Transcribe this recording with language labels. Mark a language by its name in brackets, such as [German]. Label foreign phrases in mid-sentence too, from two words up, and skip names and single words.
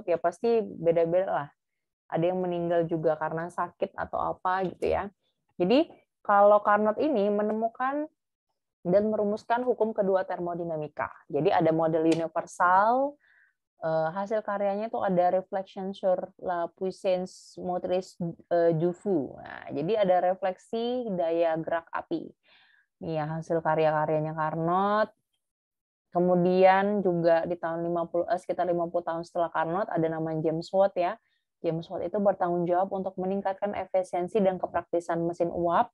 [Indonesian] Ya pasti beda-beda lah. Ada yang meninggal juga karena sakit atau apa gitu ya. Jadi kalau Carnot ini menemukan dan merumuskan hukum kedua termodinamika. Jadi ada model universal, hasil karyanya itu ada reflection sur la puissance motrice du feu. Nah, jadi ada refleksi daya gerak api. Ini ya hasil karya-karyanya Carnot. Kemudian juga di tahun sekitar 50 tahun setelah Carnot ada namanya James Watt ya. James Watt itu bertanggung jawab untuk meningkatkan efisiensi dan kepraktisan mesin uap.